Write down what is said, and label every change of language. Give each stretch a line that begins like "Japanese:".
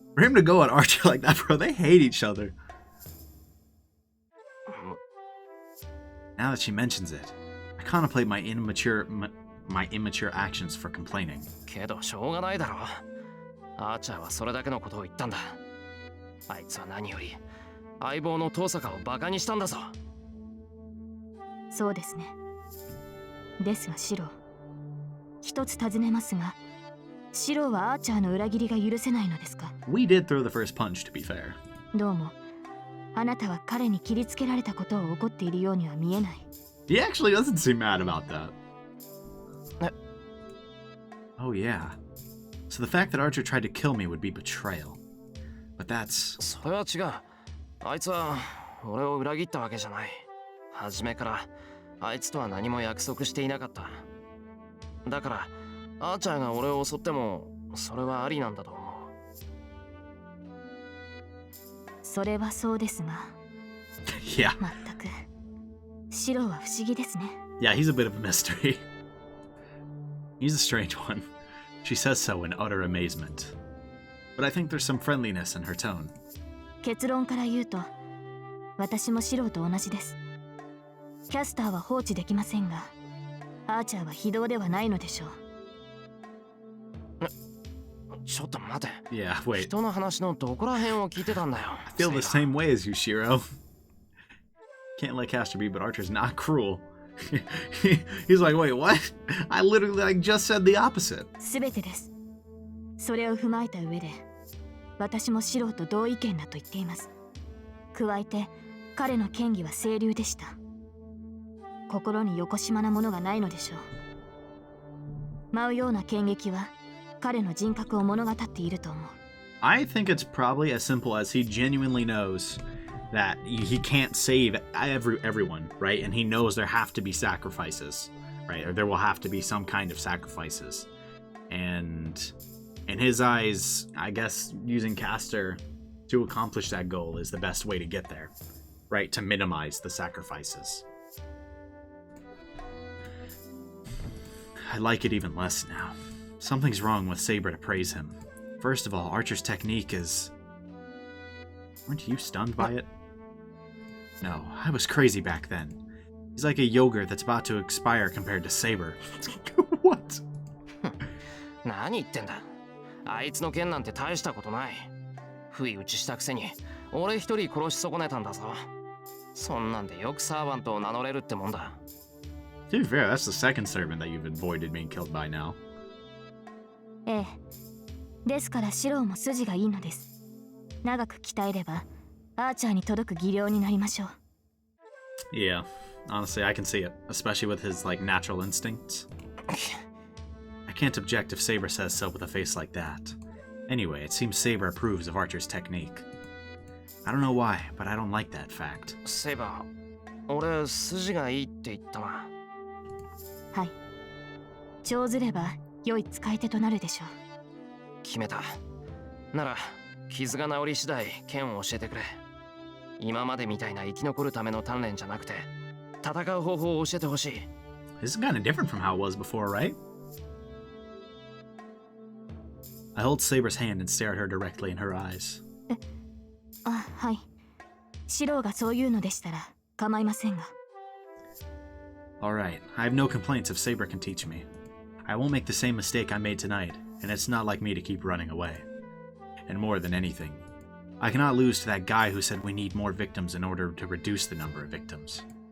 English: For him to go at Archer like that, bro, they hate each other. Now that she mentions it, I contemplate my immature actions for complaining.
Japanese: けどしょうがないだろ。アーチャーはそれだけのことを言ったんだ。あいつは何より相棒の遠坂をバカにしたんだぞ。そうですね。ですがシロー、一つ尋ねますが、シローはアーチャーの裏切りが許せないのですか？
English: We did throw the first punch, to be fair.
Japanese: どうも、あなたは彼に切りつけられたことを怒っているようには見えない。
English: He actually doesn't seem mad about that. Oh, yeah. So the fact that Archer tried to kill me would be betrayal. But that's...
Japanese: それは違う。あいつは俺を裏切ったわけじゃない。初めからあいつとは何も約束していなかった。だからアーチャーが俺を襲ってもそれはありなんだと思う。それはそうですが、
English: Yeah.
Japanese: まったくシロは不思議ですね。
English: Yeah, he's a bit of a mystery. He's a strange one. She says so in utter amazement. But I think there's some friendliness in her tone.
Japanese: 結論から言うと、私もシロと同じです。キャスターは放置できませんが、アーチャーは非道ではないのでしょう。ちょっと待て。
English: Yeah, wait.
Japanese: 人の話のどこら辺を聞いてたんだよ。
English: I feel the same way as you, Shiro. Can't let Castor be, but Archer's not cruel. He's like, wait, what? I literally just said the opposite.
Japanese: すべてです。それを踏まえた上で、私もシロと同意見だと言っています。加えて、彼の嫌疑は清流でした。心によこしまなものがないのでしょう。舞うような剣撃は、彼の人格を物語っていると思う。
English: I think it's probably as simple as he genuinely knows that he can't save everyone, right? And he knows there have to be sacrifices, right? Or there will have to be some kind of sacrifices. And in his eyes, I guess using Castor to accomplish that goal is the best way to get there, right? To minimize the sacrifices. I like it even less now. Something's wrong with Saber to praise him. First of all, Archer's technique is... Weren't you stunned by it? No, I was crazy back then. He's like a yogurt that's about to expire compared to Saber. What?
Japanese: 何言ってんだ。あいつの剣なんて大したことない。不意打ちしたくせに俺一人殺し損ねたんだぞ。そんなんでよくサーバントを名乗れるってもんだ。
English: To be fair, that's the second servant that you've avoided being killed by now.
Japanese: ええ。ですからシロも筋がいいのです。長く鍛えれば、アーチャーに届く技量になりましょう。
English: Yeah, honestly, I can see it, especially with his, like, natural instincts. I can't object if Saber says so with a face like that. Anyway, it seems Saber approves of Archer's technique. I don't know why, but I don't like that fact.
Japanese: セイバー、俺筋がいいって言ったな。はい。長ずれば良い使い手となるでしょう。決めた。なら傷が治り次第剣を教えてくれ。今までみたいな生き残るための鍛錬じゃなくて戦う方法を教えてほしい。
English: This is kind of different from how it was before, right? I hold Saber's hand and stare at her directly in her eyes.
Japanese: あ、はい。シロがそういうのでしたら構いませんが。
English: Alright, I have no complaints if Saber can teach me. I won't make the same mistake I made tonight, and it's not like me to keep running away. And more than anything, I cannot lose to that guy who said we need more victims in order to reduce the number of victims.